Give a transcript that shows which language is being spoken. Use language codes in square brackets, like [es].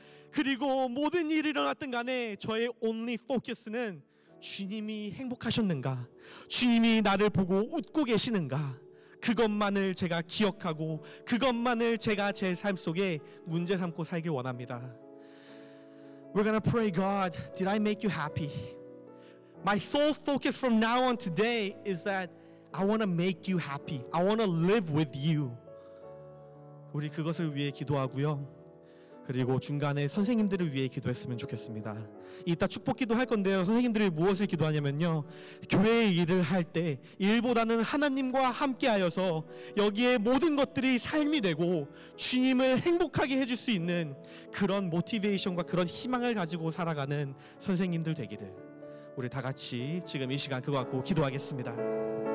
[ko] 그리고 모든 일이 일어났든 간에 저의 [en] only focus [ko] 는 주님이 행복하셨는가, 주님이 나를 보고 웃고 계시는가, 그것만을 제가 기억하고 그것만을 제가 제 삶 속에 문제 삼고 살길 원합니다. [en] We're gonna pray, God, did I make you happy? My sole focus from now on today is that I want to make you happy. I want to live with you. [ko] 우리 그것을 위해 기도하고요. 그리고 중간에 선생님들을 위해 기도했으면 좋겠습니다. 이따 축복기도 할 건데요. 선생님들이 무엇을 기도하냐면요, 교회의 일을 할 때 일보다는 하나님과 함께하여서 여기에 모든 것들이 삶이 되고 주님을 행복하게 해줄 수 있는 그런 모티베이션과 그런 희망을 가지고 살아가는 선생님들 되기를 우리 다 같이 지금 이 시간 그거 갖고 기도하겠습니다.